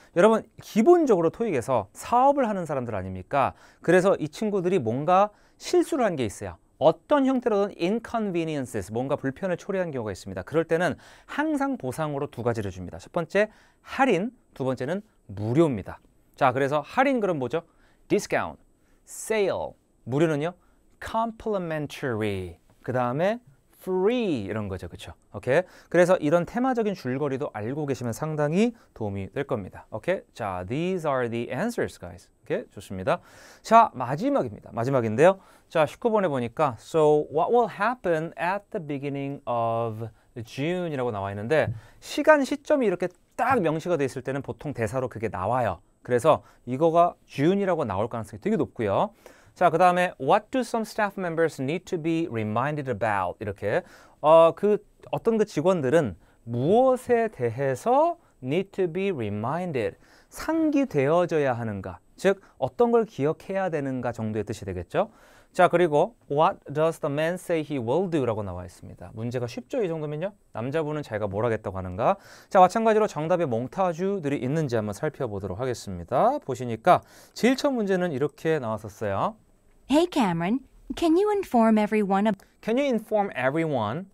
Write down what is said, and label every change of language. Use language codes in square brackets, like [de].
[ko] 여러분 기본적으로 토익에서 사업을 하는 사람들 아닙니까? 그래서 이 친구들이 뭔가 실수를 한 게 있어요. 어떤 형태로든 inconveniences, 뭔가 불편을 초래한 경우가 있습니다. 그럴 때는 항상 보상으로 두 가지를 줍니다. 첫 번째 할인, 두 번째는 무료입니다. 자, 그래서 할인 그럼 뭐죠? discount, sale, 무료는요? complimentary, 그 다음에 free 이런 거죠. 그렇죠? 오케이? 그래서 이런 테마적인 줄거리도 알고 계시면 상당히 도움이 될 겁니다. 오케이? [en] 자, these are the answers, guys. [ko] 오케이? 좋습니다. 자, 마지막입니다. 마지막인데요. 자, 19번에 보니까 [en] So what will happen at the beginning of June [ko] 이라고 나와 있는데 시간, 시점이 이렇게 딱 명시가 돼 있을 때는 보통 대사로 그게 나와요. 그래서 이거가 June이라고 나올 가능성이 되게 높고요. 자, 그 다음에 [en] What do some staff members need to be reminded about? [ko] 이렇게 어떤 그 직원들은 무엇에 대해서 [en] need to be reminded, [ko] 상기되어져야 하는가, 즉 어떤 걸 기억해야 되는가 정도의 뜻이 되겠죠. 자, 그리고 [en] What does the man say he will do? [ko] 라고 나와 있습니다. 문제가 쉽죠? 이 정도면요. 남자분은 자기가 뭘 하겠다고 하는가. 자, 마찬가지로 정답에 몽타주들이 있는지 한번 살펴보도록 하겠습니다. 보시니까 제일 첫 문제는 이렇게 나왔었어요. [en] Hey, Cameron, can you inform everyone Can you inform everyone